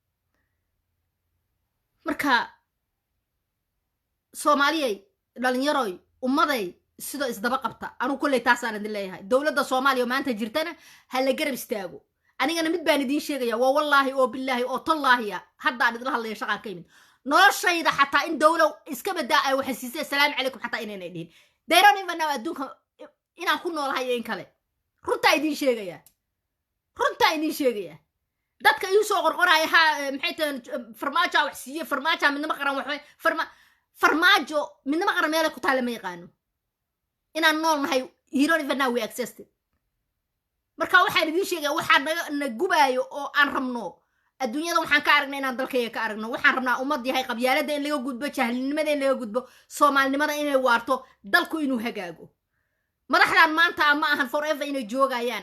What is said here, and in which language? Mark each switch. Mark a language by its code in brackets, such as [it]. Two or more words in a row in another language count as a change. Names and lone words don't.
[so] marka soomaaliyay dhalinyaroy ummaday sidoo isdaba qabta anu kulley taasaan idin leeyahay. dowladda soomaaliya maanta jirtana ha la garab istaago. anigana mid baan idiin sheegaya waa wallaahi oo billaahi oo tallaahiya haddaan idila hadlaya shaqaan ka yimid noloshayda xataa in dowlow iska badaa ay waxa siisay [ar] السلام عليكم [so] xataa inaynay dhihin. [en] they don't even know [so] adduunka inaan ku noolahay iyo in kale. runtaa idiin sheegaya, runtaa idiin sheegaya. dadka iu soo qorqoraya ha maxay tahay farmaajo wax siiye farmaajo midnimo qaran waxay farmaajo midnimo qaran meel ku taale ma yaqaano inaan nool nahay. [en] you don't even know we existed. [so] marka waxaan idiin sheegaya waxaan na gubaayo oo aan rabno adduunyada waxaan ka aragnay inaan dalkayga ka aragno. waxaan rabnaa ummad yahay qabyaalada in laga gudbo, jahlinimada in laga gudbo, soomaalinimada inay waarto, dalku inuu hagaago. madaxdan maanta ma ahan forever inay joogayaan.